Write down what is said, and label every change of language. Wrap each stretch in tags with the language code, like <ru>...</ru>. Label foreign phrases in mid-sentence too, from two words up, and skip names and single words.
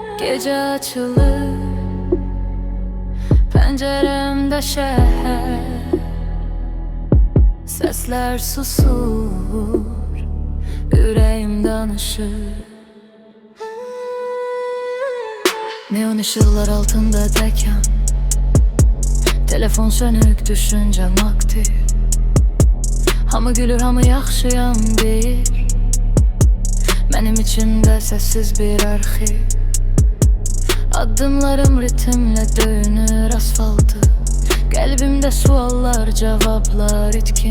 <tr>Gece açılır penceremde şehir, sesler susur, yüreğim danışır. Neon ışıklar altında tekan, telefon sönük, düşüncem aktif.</tr> <az>Hamı gülür, hamı yaxşıyam deyir. Mənim içimdə sessiz bir arxiv. Addımlarım ritimlə döyünür asfaltı. Qəlbimdə suallar, cavablar itkin.</az>